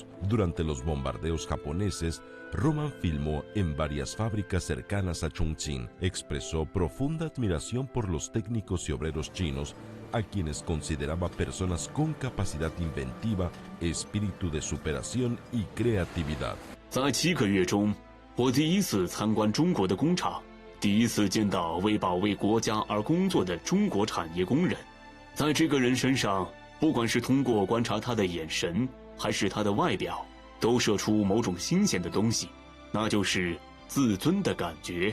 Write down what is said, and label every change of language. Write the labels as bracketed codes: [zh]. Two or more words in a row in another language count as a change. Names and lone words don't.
[es] Durante los bombardeos japoneses, Roman filmó en varias fábricas cercanas a Chongqing. Expresó profunda admiración por los técnicos y obreros chinos, a quienes consideraba personas con capacidad inventiva, espíritu de superación y creatividad. [zh] 在7个月中，我第一次参观中国的工厂，第一次见到为保卫国家而工作的中国产业工人。在这个人身上，不管是通过观察他的眼神，还是他的外表，都射出某种新鲜的东西，那就是自尊的感觉。